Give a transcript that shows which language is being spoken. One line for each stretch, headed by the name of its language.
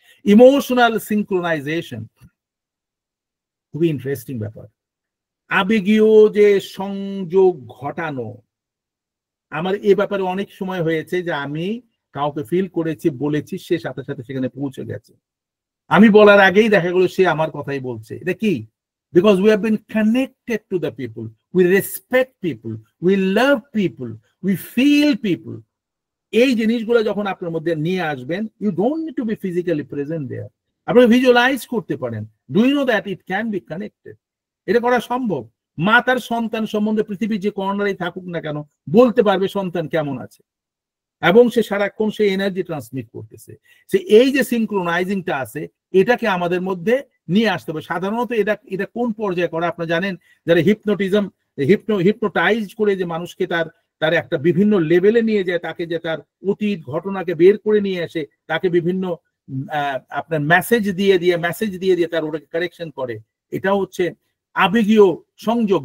Bangla: Emotional synchronisation খুবই interesting ব্যাপার। আবেগীয় যে সংযোগ ঘটানো, আমার এ ব্যাপারে অনেক সময় হয়েছে যে আমি কাউকে ফিল করেছি, বলেছি, সে সাথে সাথে সেখানে পৌঁছে গেছে, আমি বলার আগেই দেখা গেল সে আমার কথাই বলছে। এটা কি?
English: Because we have been connected to the people, we respect people, we love people, we feel people.
Bangla: এই জিনিসগুলো যখন আপনার মধ্যে নিয়ে আসবেন,
English: you don't need to be physically present there.
Bangla: আপনি ভিজুয়ালাইজ করতে পারেন।
English: Do you know that it can be connected?
Bangla: এটা করা সম্ভব। মা তার সন্তান সম্বন্ধে পৃথিবীর যে কর্নারেই থাকুক না কেন বলতে পারবে সন্তান কেমন আছে, এবং সে সারাক্ষণ সে এনার্জি ট্রান্সমিট করতেছে। সে এই যে সিনক্রোনাইজিংটা আছে এটাকে আমাদের মধ্যে নিয়ে আসতে হবে। সাধারণত এটা কোন পর্যায়ে করা আপনারা জানেন? যারা হিপনোটিজম হিপনোটাইজ করে যে মানুষকে তার একটা বিভিন্ন লেভেলে নিয়ে যায়, তাকে যে তার অতীত ঘটনাকে বের করে নিয়ে আসে, তাকে বিভিন্ন আপনার মেসেজ দিয়ে দিয়ে তার ওটাকে কারেকশন করে, এটা হচ্ছে আবেগীয় সংযোগ।